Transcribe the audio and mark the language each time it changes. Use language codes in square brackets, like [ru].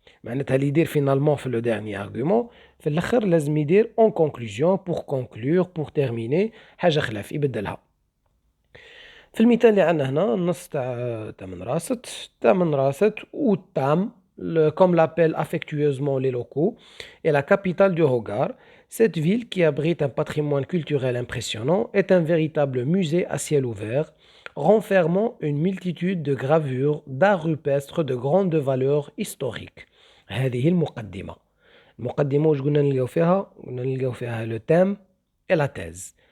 [fr] معناتها [ar] اللي يدير [fr] فينالمون في لو ديرني ارغومون [ar] في الاخر لازم يدير [fr] اون كونكلوزيون بور كونكلور بور تيرميني، [ar] حاجه خلاف يبدلها. في المثال اللي عندنا هنا النص تاع من راست [fr] ou Tam, comme l'appellent affectueusement les locaux, est la capitale du Hogar. Cette ville, qui abrite un patrimoine culturel impressionnant, est un véritable musée à ciel ouvert, renfermant une multitude de gravures d'art rupestre de grande valeur historique. [ar] هذه المقدمة. المقدمة واش قلنا نلقاو فيها؟ قلنا نلقاو فيها لو تام [fr] et la thèse.